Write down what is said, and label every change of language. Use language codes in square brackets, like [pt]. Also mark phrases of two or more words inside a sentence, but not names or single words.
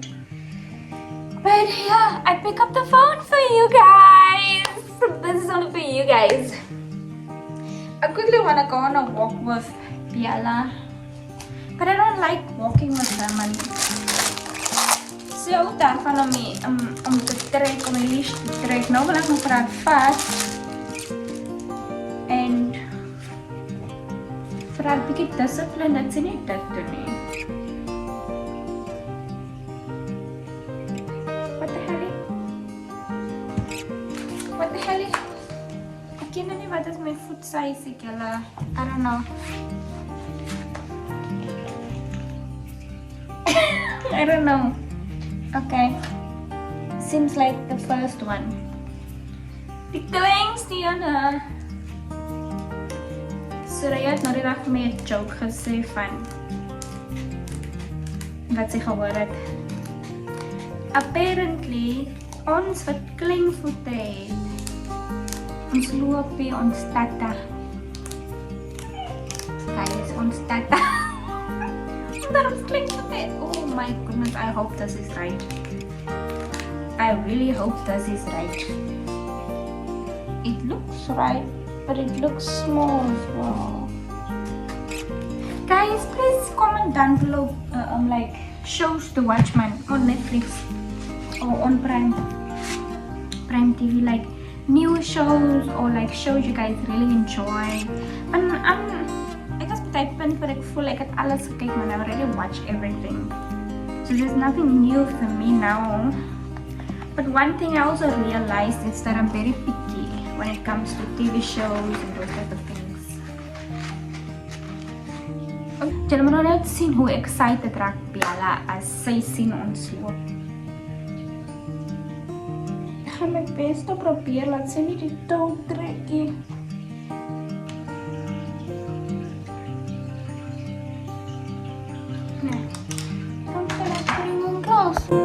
[en] But yeah, I pick up the phone for you guys. This is only for you guys. I quickly wanna go on a walk with Biala, but I don't like walking with them. [af] And so daarvan om te trek, om die leash te trek. Nou wil ek nog vir haar vat en vir haar bietjie discipline dat sy nie dit doen nie. [en] What the hell? [af] Ek ken nie wat is my voet size ek julle. [en] I don't know. I don't know. Okay. Seems like the first one. [af] Die kleins die Anna. Soraya het nou die dag vir my 'n joke gesê van wat sy gehoor het. Apparently, ons wat klein voete het, ons loop by ons tata. Guys, ons tata. Omdat ons klein voete het. [en] Oh my goodness, I hope this is right. I really hope this is right. It looks right, but it looks small as well. Guys, please comment down below like shows to watch on Netflix or on Prime TV, like new shows or like shows you guys really enjoy. [af] And I guess baie punt wat ek voel ek het alles gekyk, maar [en] I already watched everything. So there's nothing new for me now. But one thing I also realized is that I'm very picky when it comes to TV shows and those type of things. [af] Julle moet nou net sien hoe excited raak Bella as sy sien ons loop. Ek gaan my bes te probeer laat sy nie die touw trek nie. Nee, kom vir ek bring een glas.